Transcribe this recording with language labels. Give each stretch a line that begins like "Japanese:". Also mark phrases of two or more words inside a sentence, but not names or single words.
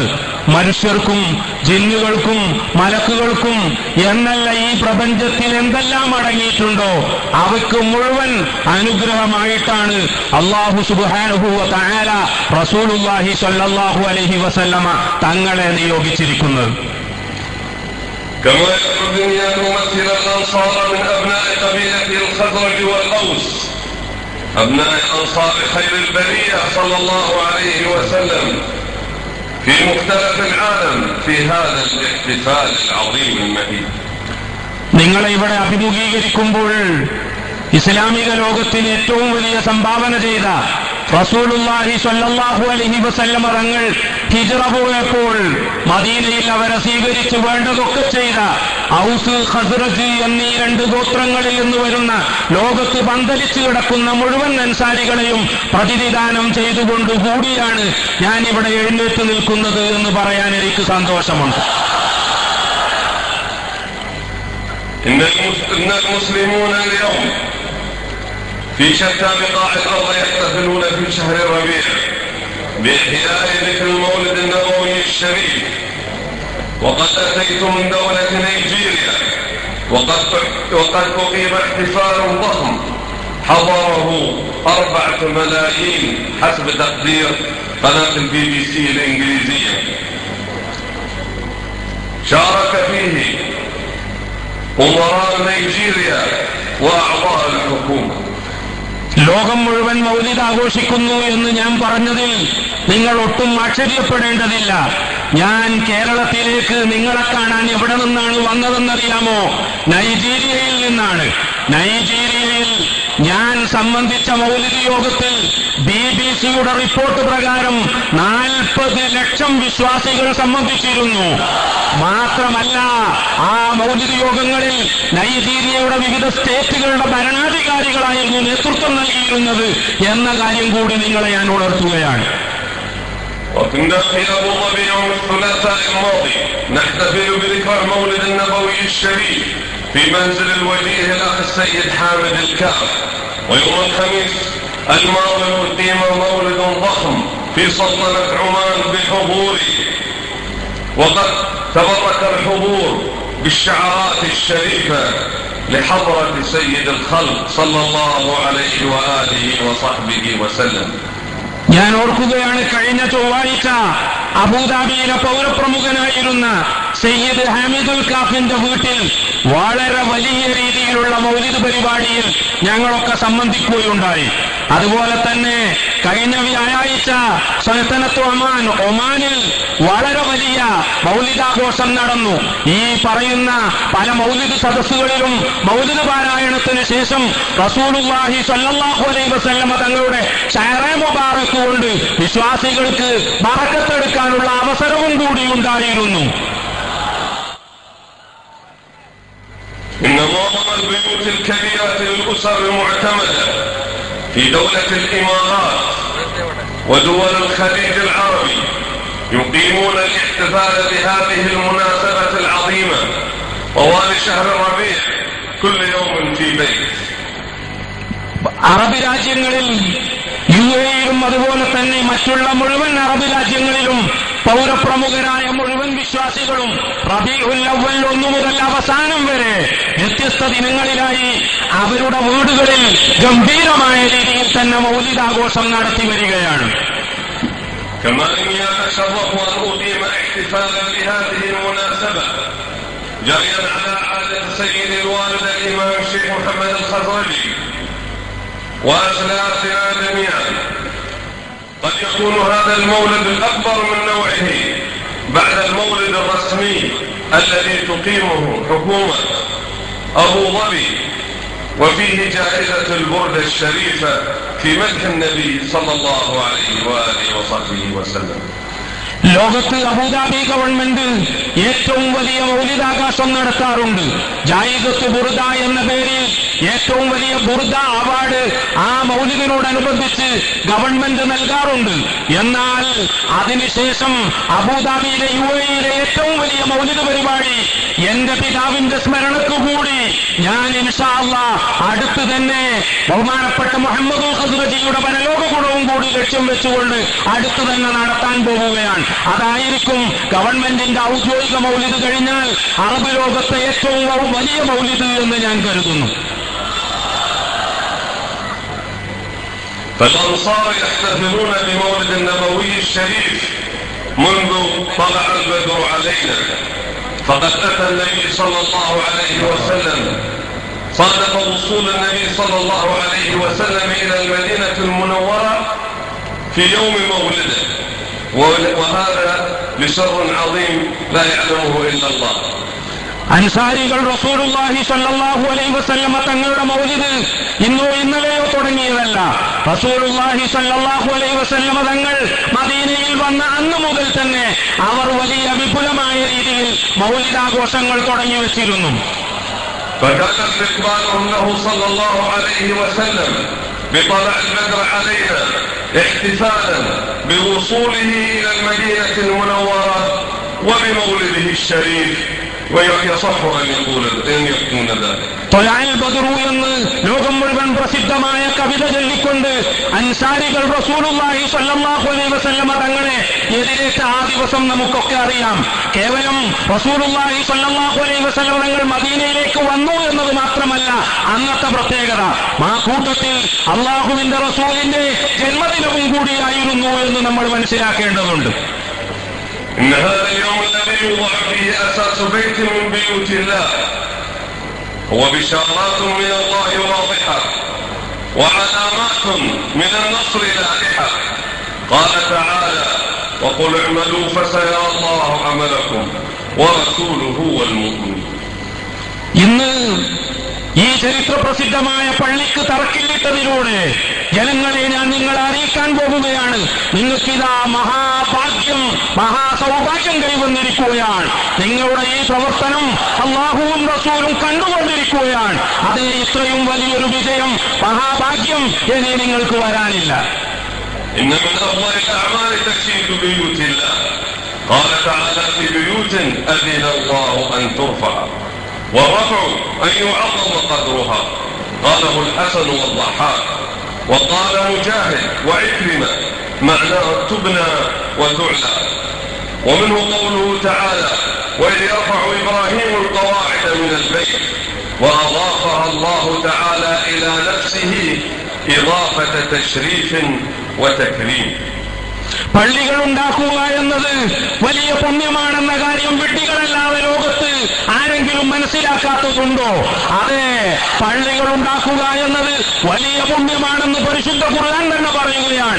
Malayalam: മനുഷ്യർക്കും ജിന്നുകൾക്കും മലക്കുകൾക്കും എന്നല്ല, ഈ പ്രപഞ്ചത്തിൽ എന്തെല്ലാം അടങ്ങിയിട്ടുണ്ടോ അവയ്ക്ക് മുഴുവൻ അനുഗ്രഹമായിട്ടാണ്
Arabic: الله سبحانه و تعالى رسول الله صلى الله عليه وسلم
Malayalam: തങ്ങളെ നിയോഗിച്ചിരിക്കുന്നത്.
Arabic: كما يخرجني أن أمثل الأنصار من أبناء قبيلة الخزرج والأوس، أبناء أنصار خير البرية صلى الله عليه وسلم في مختلف العالم في هذا الاحتفال العظيم المهيب.
Malayalam: നിങ്ങളെ ഇവിടെ അഭിമുഖീകരിക്കുമ്പോൾ ഇസ്ലാമിക ലോകത്തിന് ഏറ്റവും വലിയ സംഭാവന ചെയ്ത
Arabic: رسول الله صلى الله عليه وسلم
Malayalam: തങ്ങൾ ഹിജ്റ പോയപ്പോൾ മദീനയിൽ അവരെ സ്വീകരിച്ച് വേണ്ടതൊക്കെ ചെയ്ത ഔസ് ഖസ്റജ് എന്നീ രണ്ട് ഗോത്രങ്ങളിൽ നിന്ന് വരുന്ന ലോകത്ത് പന്തലിച്ചു കിടക്കുന്ന മുഴുവൻ അൻസാരികളെയും പ്രതിനിധാനം ചെയ്തുകൊണ്ടുകൂടിയാണ് ഞാൻ ഇവിടെ എഴുന്നേറ്റ് നിൽക്കുന്നത് എന്ന് പറയാൻ എനിക്ക് സന്തോഷമുണ്ട്.
Arabic: إن المسلمون اليوم في شتى بقاع الأرض يحتفلون في شهر الربيع بإحياء ذكر المولد النبوي الشريف. وقد أتيت من دولة نيجيريا وقد أقيم احتفال ضخم حضره 4 ملايين حسب تقدير قناة الBBC الإنجليزية. شارك فيه أمراء نيجيريا وأعضاء الحكومة.
Malayalam: ലോകം മുഴുവൻ മൗലിദ് ആഘോഷിക്കുന്നു എന്ന് ഞാൻ പറഞ്ഞതിൽ നിങ്ങൾ ഒട്ടും ആശ്ചര്യപ്പെടേണ്ടതില്ല. ഞാൻ കേരളത്തിലേക്ക് നിങ്ങളെ കാണാൻ എവിടെ നിന്നാണ് വന്നതെന്നറിയാമോ? നൈജീരിയയിൽ നിന്നാണ്. നൈജീരിയയിൽ ഞാൻ സംബന്ധിച്ച മൗലിദ് യോഗത്തിൽ BBC-യുടെ റിപ്പോർട്ട് പ്രകാരം 40 ലക്ഷം വിശ്വാസികൾ സംബന്ധിച്ചിരുന്നു. മാത്രമല്ല, ആ മൗലിദ് യോഗങ്ങളിൽ നൈജീരിയയുടെ വിവിധ സ്റ്റേറ്റുകളുടെ ഭരണാധികാരികളായിരുന്നു നേതൃത്വം നൽകിയിരുന്നത് എന്ന കാര്യം കൂടി നിങ്ങളെ ഞാൻ ഉണർത്തുകയാണ്.
Arabic: وكنا في أبو ظبي يوم الثلاثاء الماضي نحتفل بذكرى المولد النبوي الشريف في منزل الوجيه الأخ السيد حامد الكاف. ويوم الخميس الماضي أقيم مولد ضخم في سلطنة عمان بحضوري، وقد تبرك الحضور بالشعارات الشريفة لحضرة سيد الخلق صلى الله عليه وآله وصحبه وسلم.
Malayalam: ഞാൻ ഓർക്കുകയാണ്, കഴിഞ്ഞ ചൊവ്വാഴ്ച അബുദാബിയിലെ പൗരപ്രമുഖനായിരുന്ന സയ്യിദ് ഹാമിദുൽ കാഫിന്റെ വീട്ടിൽ വളരെ വലിയ രീതിയിലുള്ള മൗലിദ് പരിപാടിയിൽ ഞങ്ങളൊക്കെ സംബന്ധിക്കുകയുണ്ടായി. അതുപോലെ തന്നെ കഴിഞ്ഞ വ്യാഴാഴ്ച സൽത്തനത്ത് ഒമാനിൽ വളരെ വലിയ മൗലിദാഘോഷം നടന്നു. ഈ പറയുന്ന പല മൗലിദ് സദസ്സുകളിലും മൗലിദ് പാരായണത്തിന് ശേഷം
Arabic: رسول الله صلى الله عليه وسلم
Malayalam: തങ്ങളുടെ ശഅറേ മുബാറക് കൊണ്ട് വിശ്വാസികൾക്ക് ബറക്കത്തെടുക്കാനുള്ള അവസരവും കൂടി ഉണ്ടായിരുന്നു.
Arabic: إن معظم البيوت الكبيرة للأسر المعتمدة في دولة الإمارات ودول الخليج العربي يقيمون الاحتفال بهذه المناسبة العظيمة طوال شهر الربيع كل يوم في بيت.
Malayalam: അറബ് രാജ്യങ്ങളിൽ UAE-യിലും അതുപോലെ തന്നെ മറ്റുള്ള മുഴുവൻ അറബ് രാജ്യങ്ങളിലും പൗരപ്രമുഖരായ മുഴുവൻ വിശ്വാസികളും റബീഉൽ അവ്വൽ 1 മുതൽ അവസാനം വരെ വ്യത്യസ്ത ദിനങ്ങളിലായി അവരുടെ വീടുകളിൽ ഗംഭീരമായ രീതിയിൽ തന്നെ മൗലിദാഘോഷം നടത്തി വരികയാണ്.
Arabic: كما إني أتشرف أن أقيم احتفالا بهذه المناسبة جاريا على عادة سيد الوالد الإمام الشيخ محمد الخزرجي وأسلافنا جميعا. قد يكون هذا المولد الأكبر من نوعه بعد المولد الرسمي الذي تقيمه حكومة أبو ظبي، وفيه جائزة البردة الشريفة في مدح النبي صلى الله عليه وآله وصحبه وسلم.
Malayalam: ലോകത്ത് അബുദാബി ഗവൺമെന്റ് ഏറ്റവും വലിയ മൗലിദാഘോഷം നടത്താറുണ്ട്. ജായിദത്ത് ബുർദ എന്ന പേരിൽ ഏറ്റവും വലിയ ബുർദ അവാർഡ് ആ മൗലിദിനോടനുബന്ധിച്ച് ഗവൺമെന്റ് നൽകാറുണ്ട്. എന്നാൽ അതിനുശേഷം അബുദാബിയിലെ UAE-യിലെ ഏറ്റവും വലിയ മൗലിദ് പരിപാടി എന്റെ പിതാവിന്റെ സ്മരണക്കുകൂടി ഞാൻ
Arabic: إن شاء الله
Malayalam: അടുത്ത് തന്നെ ബഹുമാനപ്പെട്ട മുഹമ്മദുൽ ഖസ്റജിയുടെ പരലോക ഗുണവും കൂടി ലക്ഷ്യം വെച്ചുകൊണ്ട് അടുത്ത് തന്നെ നടത്താൻ പോവുകയാണ്. അതായിരിക്കും ഗവൺമെന്റിന്റെ ഔദ്യോഗിക മൗലിദ് കഴിഞ്ഞാൽ അറബ് ലോകത്തെ ഏറ്റവും വലിയ മൗലിദ് എന്ന് ഞാൻ കരുതുന്നു.
Arabic: فالأنصار يحتفلون بمولد النبوي الشريف منذ طلع البدر علينا، فقد أتى النبي صلى الله عليه وسلم صادف وصول النبي صلى الله عليه وسلم إلى المدينة المنورة في يوم مولده، وهذا لسر عظيم لا يعلمه إلا الله.
Malayalam: അൻസാരികൾ
Arabic: رسول الله صلى الله عليه وسلم
Malayalam: തങ്ങളുടെ മൗലിദ് ഇന്നോ ഇന്നലെയോ തുടങ്ങിയതല്ല.
Arabic: رسول الله صلى الله عليه وسلم
Malayalam: തങ്ങൾ മദീനയിൽ വന്ന അന്ന് മുതൽ തന്നെ അവർ വലിയ വിപുലമായ രീതിയിൽ മൗലിദാഘോഷങ്ങൾ തുടങ്ങി വെച്ചിരുന്നു.
Arabic: فكان استقبالهم له صلى الله عليه وسلم بطلع البدر علينا احتفالا بوصوله إلى المدينة المنورة وبمولده الشريف، ويصح أن يكون ذلك. طلع البدر
Malayalam: എന്ന് ലോകം മുഴുവൻ പ്രസിദ്ധമായ കവിത ചൊല്ലിക്കൊണ്ട് അൻസാരികൾ
Arabic: رسول الله صلى الله عليه وسلم
Malayalam: തങ്ങളെ എതിരേറ്റ ആ ദിവസം നമുക്കൊക്കെ അറിയാം. കേവലം
Arabic: رسول الله صلى الله عليه وسلم
Malayalam: തങ്ങൾ മദീനയിലേക്ക് വന്നു എന്നത് മാത്രമല്ല അന്നത്തെ പ്രത്യേകത, ആ കൂട്ടത്തിൽ അല്ലാഹുവിന്റെ റസൂലിന്റെ ജന്മദിനവും കൂടിയായിരുന്നു എന്ന് നമ്മൾ മനസ്സിലാക്കേണ്ടതുണ്ട്.
Arabic: إن هذا اليوم الذي يوضع فيه أساس بيت من بيوت الله هو بشارات من الله واضحة وعلامات من النصر لاحقة. قال تعالى: وقل اعملوا فسيرى الله عملكم ورسوله والمؤمنون.
Malayalam: ഇന്ന് ഈ ചരിത്ര പ്രസിദ്ധമായ പള്ളിക്ക് തറക്കില്ലിട്ടതിലൂടെ ജനങ്ങളെ ഞാൻ നിങ്ങളെ അറിയിക്കാൻ പോകുകയാണ്. നിങ്ങൾക്കിതാ മഹാഭാഗ്യം, മഹാസൗഭാഗ്യം കൈവന്നിരിക്കുകയാണ്. നിങ്ങളുടെ ഈ പ്രവർത്തനം അല്ലാഹുവും റസൂലും കണ്ടുകൊണ്ടിരിക്കുകയാണ്. അതേ, ഇത്രയും വലിയൊരു വിജയം, മഹാഭാഗ്യം ഇനി നിങ്ങൾക്ക് വരാനില്ല.
Arabic: إن من أفضل الأعمال تشييد بيوت الله. قال تعالى في بيوت أذن الله أن ترفع والرفع أن يعظم قدرها. قاله الحسن والضحاك وقال مجاهد وعكرمة معناه تبنى وتعلى. ومنه قوله تعالى وإذ يرفع إبراهيم القواعد من البيت وأضافها الله تعالى إلى نفسه إضافة تشريف وتكريم.
Malayalam: പള്ളികൾ ഉണ്ടാക്കുക എന്നത് വലിയ പുണ്യമാണെന്ന കാര്യം വിഡ്ഢികളല്ലാതെ ലോകത്ത് ആരെങ്കിലും മനസ്സിലാക്കാത്തതുണ്ടോ? അതെ, പള്ളികൾ ഉണ്ടാക്കുക എന്നത് വലിയ പുണ്യമാണെന്ന് പരിശുദ്ധ ഖുർആൻ തന്നെ പറയുകയാണ്.